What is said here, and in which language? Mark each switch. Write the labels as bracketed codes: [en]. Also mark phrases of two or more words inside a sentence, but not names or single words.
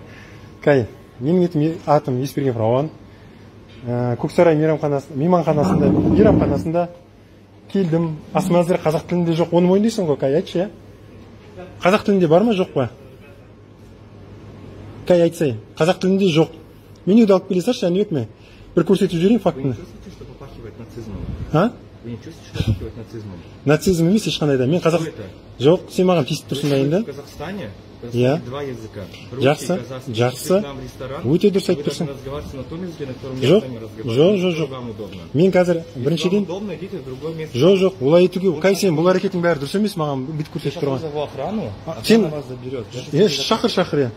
[kk] Кай, менің атым Испирген Фрауан. Көксарай мейманханасында келдім. Ас мәзір қазақ тілінде жоқ. Оны мойындайсың ғой, Кай, айтшы, я? Қазақ тілінде бар ма, жоқ па? Кай, айтсай, қазақ тілінде жоқ. Менюді алып келе салшы, әне өтме. Бір көрсетіп жіберейін фактыны. [ru] Вы не чувствуете, что попахивает нацизмом? А? Вы не чувствуете, что попахивает нацизмом? [kk] Нацизм емес ешқандай да. Мен қазақ... Жоқ, сен маған тиісіп тұрсың да енді. [ru] В Казахстане Я. два языка. [kk] Жақсы, жақсы. Өте дұрыс айтып тұрсың. Жоқ. Мен қазір біріншіден... Жоқ, олай етуге... Кай, сен бұл әрекеттің бәрі дұрыс емес, маған бүйтіп көрсетіп тұрған. Сен... Шақыр, я.